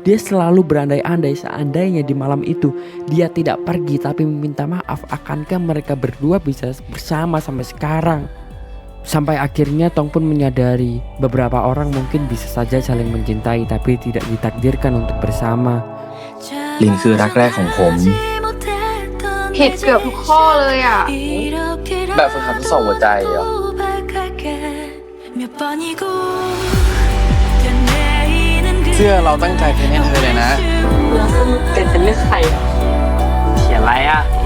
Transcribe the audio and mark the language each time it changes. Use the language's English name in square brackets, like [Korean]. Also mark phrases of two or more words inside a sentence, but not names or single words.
[Indonesian] Dia selalu berandai-andai seandainya di malam itu dia tidak pergi tapi meminta maaf, akankah mereka berdua bisa bersama sampai sekarang. Sampai akhirnya Tong pun menyadari beberapa orang mungkin bisa saja saling mencintai tapi tidak ditakdirkan untuk bersama. [Thai] ลินคือรักแรกของผม ผิดเกือบทุกข้อเลยอ่ะ แบบฝึกหัดทดสอบหัวใจเหรอ เสื้อเราตั้งใจเพ้นให้เธอเลยนะ เป็นเรื่องใครอ่ะเขียนอะไรอ่ะ